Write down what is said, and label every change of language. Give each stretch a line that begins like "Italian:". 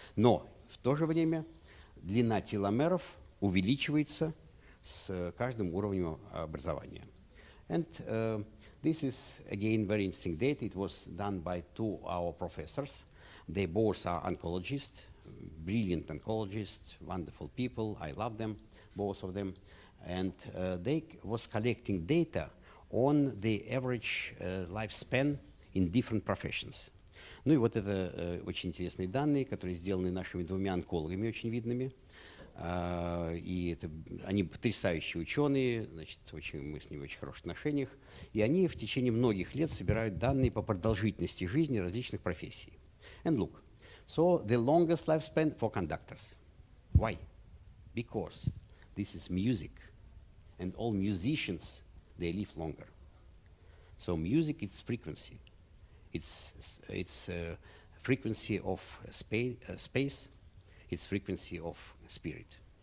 Russian: Но в то же время длина теломеров увеличивается с каждым уровнем образования.
English: And this is, again, very interesting data. It was done by two our professors. They both are oncologists, brilliant oncologists, wonderful people. I love them, both of them. And they was collecting data on the average lifespan in different professions.
Russian: Ну и вот это очень интересные данные, которые сделаны нашими двумя онкологами очень видными. И они потрясающие ученые, значит, мы с ними в очень хороших отношениях. И они в течение многих лет собирают данные по продолжительности жизни различных профессий.
English: And look, so the longest lifespan for conductors. Why? Because this is music, and all musicians, they live longer. So music is frequency. It's frequency of space, it's frequency of spirit.